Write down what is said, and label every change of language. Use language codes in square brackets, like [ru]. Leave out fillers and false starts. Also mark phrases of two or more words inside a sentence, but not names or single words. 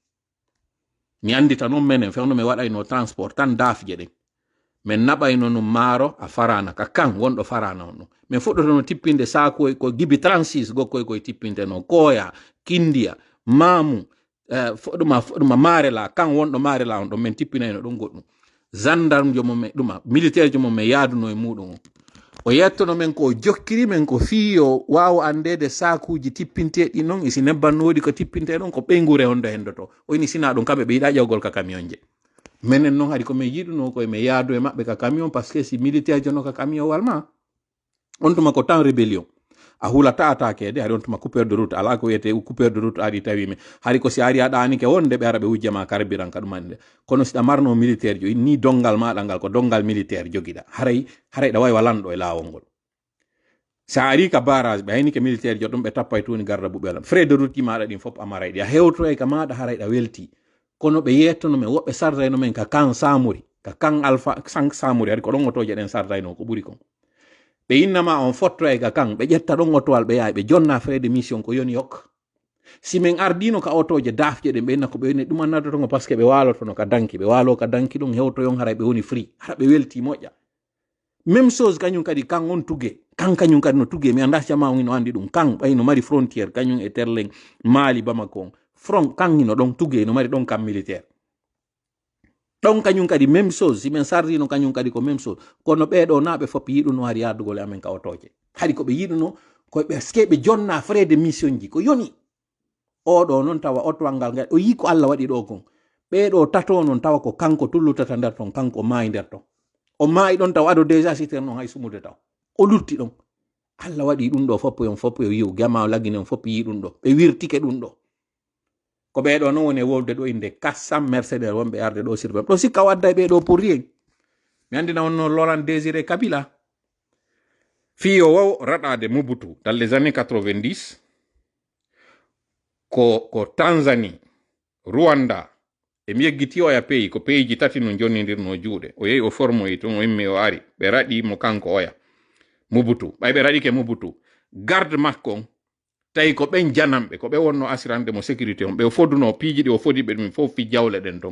[ff] mi andita non menen fewno me waday no transport tan dafje den men nabayno no maro a farana ka kan wondo farana on men foddo no tippinde saako ko gibi 36 gokko ko tippinte no koya kindia mamu foduma marela kan wondo marela on do men tippinayno don goddum gendarme jomo me duma militaire jomo me yaaduno e mudum o yettono men ko jokkiri men ko fiyo waawo andede saakuji tippinteɗi non isi nebbannodi ko tippinte ɗon ko ɓeygure on do hendoto o ini sina ɗum kamɓe ɓe yiɗa ƴawgol ka camion je menen noon hadi komin yiɗuno koye mi yaadu e maɓɓe ka camion [fr] par ce que [ff] si militaire jono ka camion walma on tuma ko [fr] temps rébellion [ff] a hulata attaquede hari on tuma [fr] coupeur de route [ff] ala ko wiyete [fr] coupeur de route [ff] ari tawimi hari ko si ari aɗanike wonde ɓe ara ɓe wujjama carburant ka ɗumande kono siɗa marno militaire jo ni dongal maɗa ngal ko dongal militaire jogiɗa haray ɗa wawi walanɗo e lawol ngol sa ari ka barrage ɓe haynike militaire jo ɗum ɓe tappay tuni garda buɓe walam frais [fr] de route [ff] ji maɗa ɗin fof amaray ɗi a hewto e ka maɗa haray ɗa welti kono ɓe yettono men woɓɓe sardayno men ka kan samuri ka kan alpha 5 samuri hari ko ɗon otoje ɗen sardayno ko ɓuri kon ɓe innama on fotto e ka kan ɓe ƴetta ɗon otowal ɓe yahay ɓe jonna [fr] frais de mission [ff] ko yoni yok si min ardino ka otoje dafje ɗen ɓe inna ko ɓe woni ɗum annadotongo [fr] par ce que [ff] ɓe walotono ka danki ɓe walo ka danki ɗum hewtoyon haray ɓe woni free hara ɓe welti moƴƴa [fr] même chose [ff] kañum kadi kan on tugue kan kañum kadi no tugue mi anda jama on ino andi ɗum kan ɓay no mari frontière kañum e terlen Mali Bamako on front kan ino ɗon tugue no mari ɗon kam militaire ɗon kañum kadi [fr] même chose [ff] si men sardino kañum kadi ko [fr] même chose [ff] kono ɓeɗo naɓe fop yiɗuno hari yardugol amen ka otoje hadi ko ɓe yiɗuno koɓe ske ɓe jonna [fr] frais de mission [ff] ji ko yoni oɗo noon tawa otowal ngal ngal o yi ko Allah waɗi ɗo kon ɓeɗo tato noon tawa ko kanko tullutata nder ton kanko maayi nder ton o maayi ɗon taw aɗo déjà siter noon hay sumude taw o lutti ɗon Allah waɗi ɗum ɗo foppo yo yiw gama lagine on foppo yi ɗum ɗo ɓe wirtike ɗum ɗo ko ɓeɗo non woni wolde ɗo inde 400 Mercedes wonɓe arde ɗo sirbe ɗo sikka wadda e ɓeɗo [fr] pour rien [ff] mi andina on no Laurent Désiré Kabila fiyo wow raɗade Mobutu [fr] dans les années 90 [ff] ko Tanzanie Rwanda e mi yeggiti o ya pays ko pays ji tati no jonnidirno juuɗe o yehi o formoyi ton o immi o ari ɓe raɗi mo kanko oya Mobutu ɓay ɓe raɗike Mobutu garde makko on tawi ko ɓen janamɓe ko ɓe wonno assurande mo sécurité on ɓe foduno piiji ɗi o fodi ɓe ɗum fof fi jawle ɗen ton